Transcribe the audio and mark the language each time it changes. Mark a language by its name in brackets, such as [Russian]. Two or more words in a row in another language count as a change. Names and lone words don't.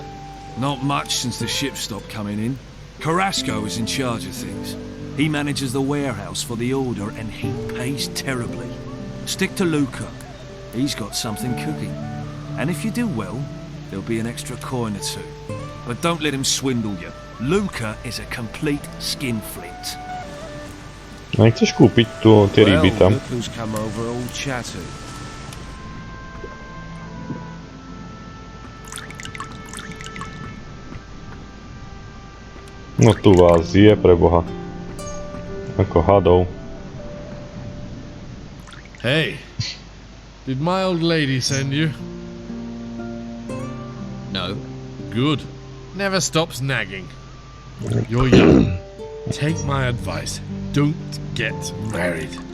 [English] Not much since the ships stopped coming in. Carrasco is in charge of things. He manages the warehouse for the order and he pays terribly. Stick to Luca. He's got something cooking. And if you do well, there'll be an extra coin or two. But don't let him swindle you. Luca is a complete skinflint. [Slovak] Nechceš kúpiť tu tie ryby tam? [English] Look who's come over all chatty. [Slovak] No tu vás je preboha. Ako hadov. [English] Hey, did my old lady send you? No. Good. Never stops nagging. You're young. Take my advice. Don't get married.